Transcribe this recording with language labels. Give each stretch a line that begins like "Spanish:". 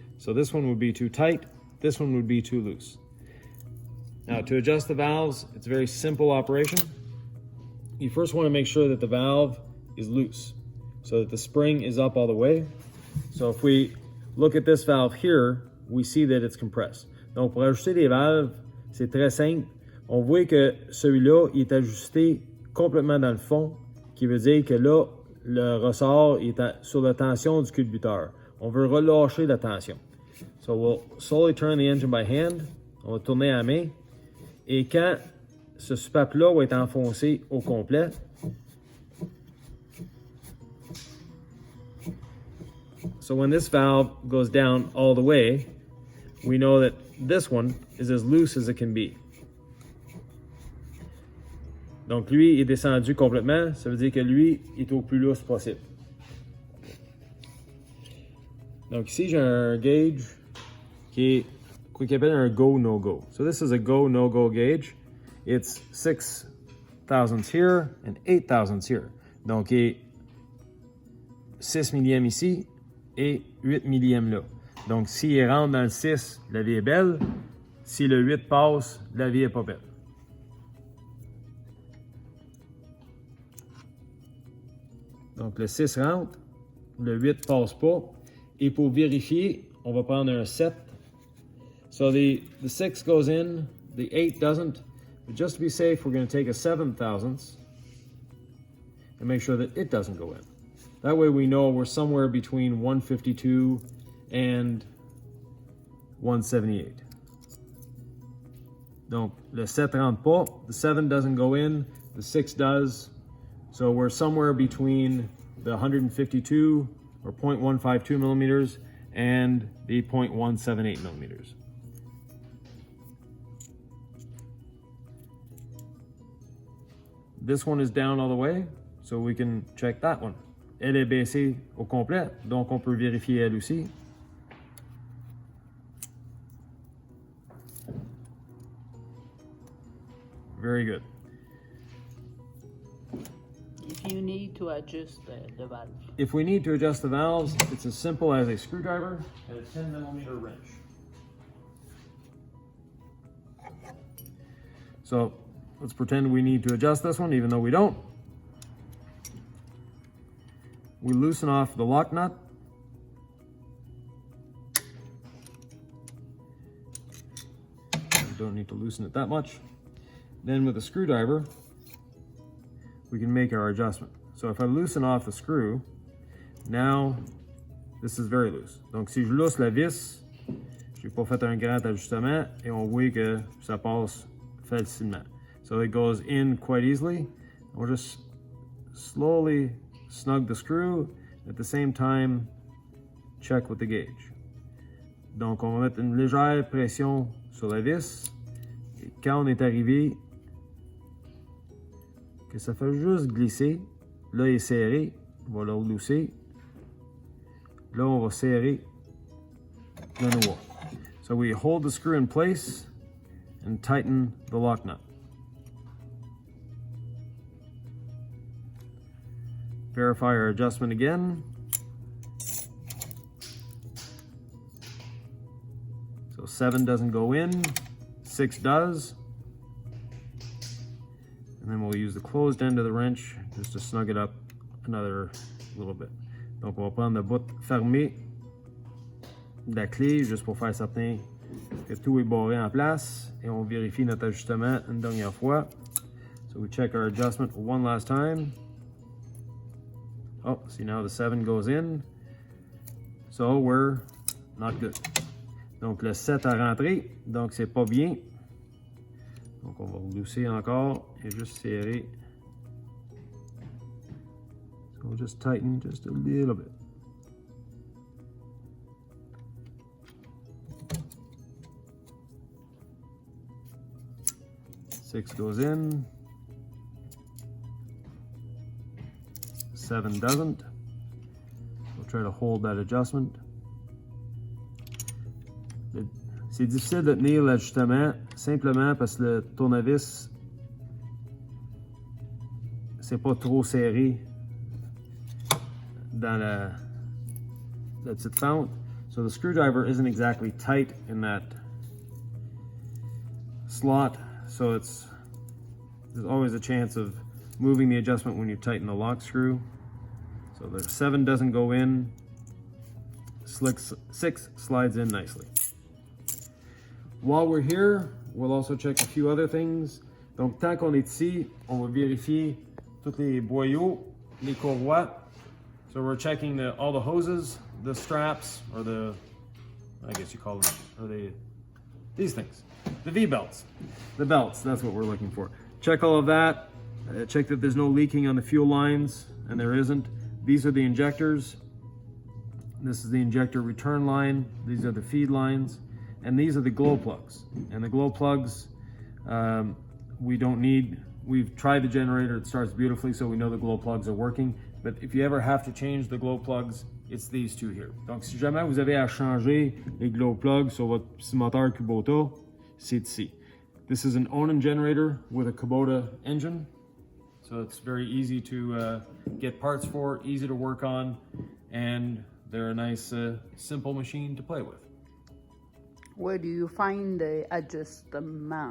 English: So this one would be too tight, this one would be too loose. Now, to adjust the valves, it's a very simple operation. You first want to make sure that the valve is loose so that the spring is up all the way. So if we look at this valve here, we see that it's compressed.
French: Donc pour ajuster les valves, c'est très simple. On voit que celui-là il est ajusté complètement dans le fond, qui veut dire que là, le ressort est sur la tension du culbuteur. On veut relâcher la tension.
English: So we'll slowly turn the engine by hand.
French: On va tourner à la main. Et quand ce soupape-là va être enfoncé au complet,
English: so when this valve goes down all the way,
French: we know that this one is as loose as it can be. Donc lui est descendu complètement, ça veut dire que lui est au plus lousse possible. Donc ici j'ai un gauge qui est qu'on appelle un go no go.
English: So this is a go no go gauge. It's 6 thousandths here and 8 thousandths here.
French: Donc il est 6 millième ici et 8 millième là. Donc s'il rentre dans le 6, la vie est belle. Si le 8 passe, la vie est pas belle. Donc le 6 rentre, le 8 passe pas. Et pour vérifier, on va prendre un 7.
English: So the 6 goes in, the 8 doesn't. But just to be safe, we're going to take a 7 thousandths and make sure that it doesn't go in. That way we know we're somewhere between 152 and 178.
French: Donc, le 7 rentre pas,
English: the 7 doesn't go in, the 6 does. So we're somewhere between the 152 or 0.152 millimeters and the 0.178 millimeters. This one is down all the way, so we can check that one.
French: Elle est baissée au complet, donc on peut vérifier elle aussi.
English: Very good. If you need to adjust the valve. If we need to adjust the valves, it's as simple as a screwdriver and a 10 millimeter wrench. So let's pretend we need to adjust this one, even though we don't. We loosen off the lock nut. We don't need to loosen it that much. Then with a screwdriver, we can make our adjustment. So if I loosen off the screw, now this is very loose.
French: Donc si je lousse la vis, j'ai pas fait un grand ajustement et on voit que ça passe facilement.
English: So it goes in quite easily. We'll just slowly snug the screw, at the same time check with the gauge.
French: Donc on va mettre une légère pression sur la vis et quand on est arrivé que ça fait juste glisser, là il est serré, on va le relousser, là on va serrer de nouveau.
English: So we hold the screw in place and tighten the lock nut. Verify our adjustment again. So 7 doesn't go in, 6 does. And then we'll use the closed end of the wrench just to snug it up another little bit.
French: Donc on va prendre le bout fermé de la clé juste pour faire certain que tout est barré en place et on vérifie notre ajustement une dernière fois.
English: So we check our adjustment one last time. Oh, see now the 7 goes in. So we're not good.
French: Donc le 7 a rentré, donc c'est pas bien. Donc on va relousser encore et juste serrer.
English: So we'll just tighten just a little bit. Six goes in. 7 doesn't. We'll try to hold that adjustment.
French: C'est difficile de tenir l'ajustement simplement parce que le tournevis c'est pas trop serré dans la petite fente.
English: So the screwdriver isn't exactly tight in that slot, so there's always a chance of moving the adjustment when you tighten the lock screw. So the 7 doesn't go in, 6 slides in nicely. While we're here, we'll also check a few other things.
French: Donc tant qu'on est ici, on va vérifier tous les boyaux, les courroies.
English: So we're checking all the hoses, the straps, or I guess you call them, or these things, the V-belts. The belts, that's what we're looking for. Check all of that, check that there's no leaking on the fuel lines, and there isn't. These are the injectors. This is the injector return line. These are the feed lines. And these are the glow plugs. And the glow plugs, we don't need. We've tried the generator, it starts beautifully, so we know the glow plugs are working. But if you ever have to change the glow plugs, it's these two here.
French: Donc si jamais vous avez à changer les glow plugs sur votre petit moteur Kubota, c'est ici.
English: This is an Onan generator with a Kubota engine. So it's very easy to get parts for, easy to work on, and they're a nice, simple machine to play with. Where do you find the adjustment?